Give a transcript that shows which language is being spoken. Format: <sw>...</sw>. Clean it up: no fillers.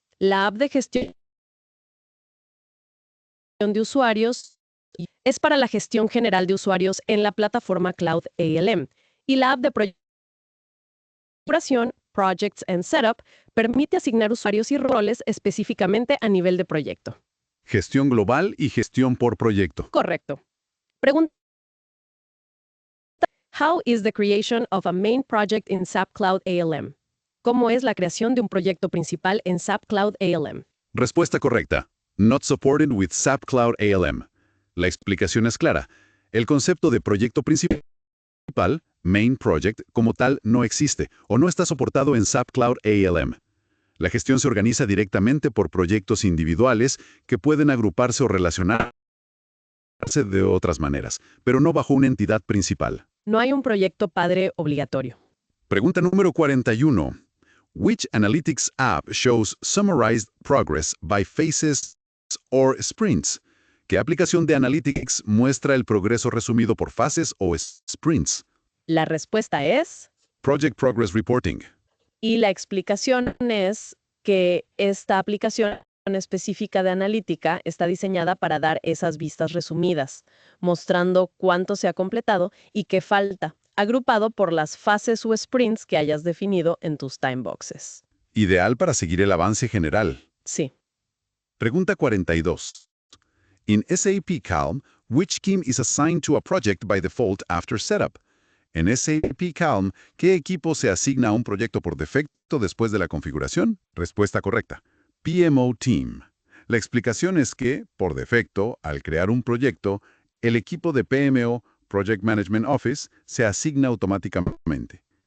<es>La app de gestión de usuarios es para la gestión general de usuarios en la plataforma Cloud ALM y la app de configuración, Projects and Setup, permite asignar usuarios y roles específicamente a nivel de proyecto. Gestión global y gestión por proyecto. Correcto. Pregunta.</es> <en>How is the creation of a main project in SAP Cloud ALM?</en> <es>¿Cómo es la creación de un proyecto principal en SAP Cloud ALM? Respuesta correcta.</es> <en>Not supported with SAP Cloud ALM.</en> <es>La explicación es clara. El concepto de proyecto principal Main Project como tal no existe o no está soportado en SAP Cloud ALM. La gestión se organiza directamente por proyectos individuales que pueden agruparse o relacionarse de otras maneras, pero no bajo una entidad principal. No hay un proyecto padre obligatorio. Pregunta número 41.</es> <en>Which analytics app shows summarized progress by phases or sprints?</en> <es>¿Qué aplicación de Analytics muestra el progreso resumido por fases o sprints? La respuesta es, Project Progress Reporting. y la explicación es que esta aplicación específica de analítica está diseñada para dar esas vistas resumidas, mostrando cuánto se ha completado y qué falta, agrupado por las fases o sprints que hayas definido en tus timeboxes. Ideal para seguir el avance general. Sí. Pregunta 42.</es> <en>In SAP Calm, which scheme is assigned to a project by default after setup?</en> <es>En SAP Calm, ¿qué equipo se asigna a un proyecto por defecto después de la configuración? Respuesta correcta. PMO Team. La explicación es que, por defecto, al crear un proyecto, el equipo de PMO, Project Management Office, se asigna automáticamente.</es>